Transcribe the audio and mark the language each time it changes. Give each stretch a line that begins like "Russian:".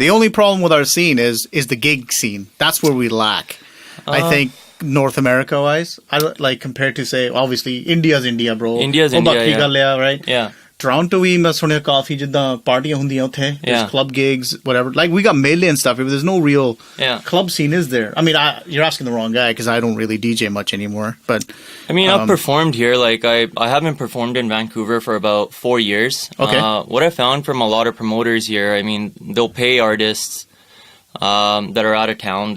English: The only problem with our scene is the gig scene. That's where we lack. I think North America wise, I like compared to, say, obviously India's India, bro. India's India, right?
Punjabi: Toronto ਵੀ ਮੈਂ ਸੁਣਿਆ ਕਾਫੀ ਜਿੱਦਾਂ ਪਾਰਟੀਆਂ ਹੁੰਦੀਆਂ ਉੱਥੇ.
English: There's club gigs, whatever. Like we got Mele and stuff, but there's no real club scene, is there? I mean, you're asking the wrong guy because I don't really DJ much anymore. But I mean, I've performed here. Like I haven't performed in Vancouver for about 4 years. Okay. What I found from a lot of promoters here, I mean, they'll pay artists that are out of town.